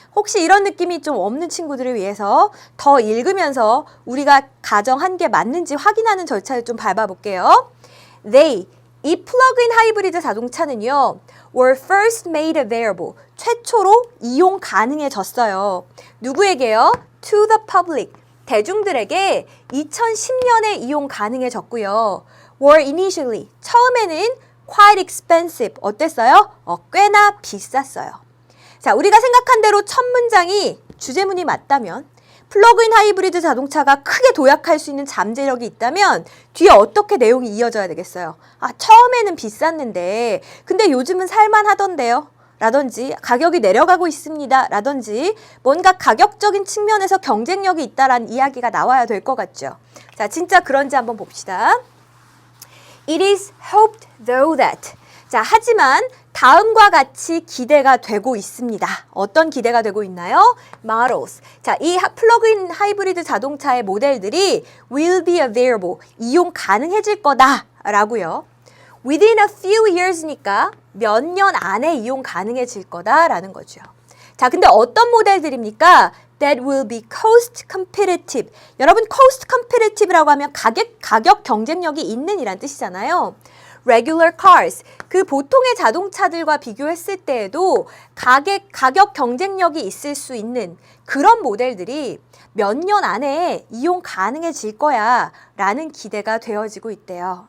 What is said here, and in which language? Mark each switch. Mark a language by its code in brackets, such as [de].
[ko] 혹시 이런 느낌이 좀 없는 친구들을 위해서 더 읽으면서 우리가 가정한 게 맞는지 확인하는 절차를 좀 밟아볼게요. 이 플러그인 하이브리드 자동차는요, [en] were first made available. [ko] 최초로 이용 가능해졌어요. 누구에게요? [en] To the public. [ko] 대중들에게 2010년에 이용 가능해졌고요. [en] were initially. [ko] 처음에는 [en] quite expensive. [ko] 어땠어요? 꽤나 비쌌어요. 자, 우리가 생각한 대로 첫 문장이 주제문이 맞다면 플러그인 하이브리드 자동차가 크게 도약할 수 있는 잠재력이 있다면 뒤에 어떻게 내용이 이어져야 되겠어요? 아, 처음에는 비쌌는데 근데 요즘은 살만하던데요? 라든지 가격이 내려가고 있습니다. 라든지 뭔가 가격적인 측면에서 경쟁력이 있다라는 이야기가 나와야 될 것 같죠? 자, 진짜 그런지 한번 봅시다. [en] It is hoped though that. [ko] 자, 하지만 다음과 같이 기대가 되고 있습니다. 어떤 기대가 되고 있나요? [en] Models. [ko] 자, 이 플러그인 하이브리드 자동차의 모델들이 [en] will be available. [ko] 이용 가능해질 거다라고요. [en] Within a few years니까 [ko] 몇 년 안에 이용 가능해질 거다라는 거죠. 자, 근데 어떤 모델들입니까? [en] That will be cost competitive. [ko] 여러분, cost competitive라고 하면 가격 경쟁력이 있는 이란 뜻이잖아요. [en] regular cars, [ko] 그 보통의 자동차들과 비교했을 때에도 가격 경쟁력이 있을 수 있는 그런 모델들이 몇 년 안에 이용 가능해질 거야 라는 기대가 되어지고 있대요.